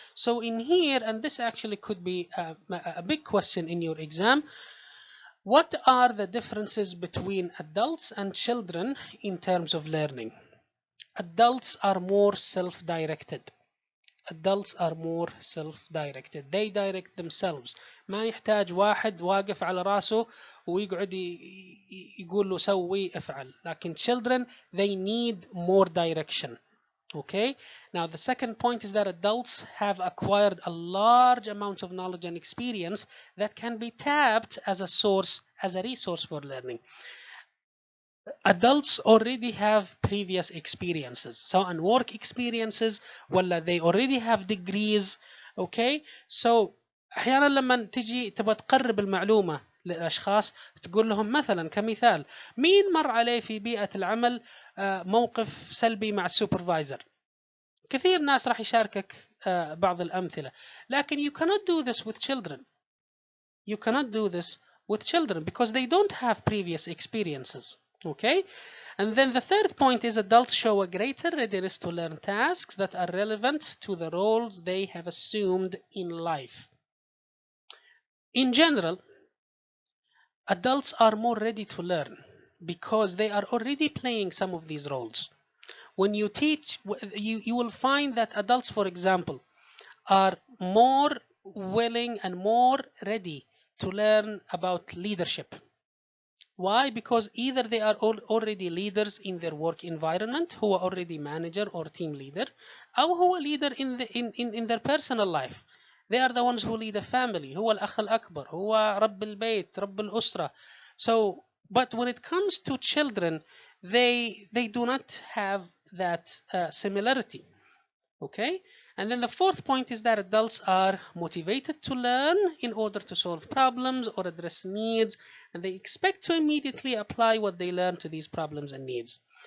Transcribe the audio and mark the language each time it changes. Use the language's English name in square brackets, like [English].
[English] So in here, and this actually could be a big question in your exam, what are the differences between adults and children in terms of learning? Adults are more self-directed. Adults are more self-directed. They direct themselves. [Arabic] ما يحتاج واحد واقف على راسه ويقعد يقول له سوي افعل. لكن [English] children, they need more direction. Okay. Now the second point is that adults have acquired a large amount of knowledge and experience that can be tapped as a source, as a resource for learning. Adults already have previous experiences, [Arabic] سواء [English] work experiences [Arabic] ولا [English] they already have degrees. Okay, so [Arabic] أحيانا لما تجي تبغى تقرب المعلومة للأشخاص تقول لهم مثلا كمثال، مين مر عليه في بيئة العمل موقف سلبي مع السوبرفايزر؟ كثير ناس راح يشاركك بعض الأمثلة، لكن [English] you cannot do this with children. You cannot do this with children because they don't have previous experiences. Okay, and then the third point is adults show a greater readiness to learn tasks that are relevant to the roles they have assumed in life. In general, adults are more ready to learn because they are already playing some of these roles. When you teach, you will find that adults, for example, are more willing and more ready to learn about leadership. Why? Because either they are already leaders in their work environment, who are already manager or team leader, [Arabic] أو هو [English] leader in their personal life. They are the ones who lead a family. [Arabic] هو الأخ الأكبر، هو رب البيت، رب الأسرة. [English] So, but when it comes to children, they do not have that similarity. Okay. And then the fourth point is that adults are motivated to learn in order to solve problems or address needs, and they expect to immediately apply what they learn to these problems and needs.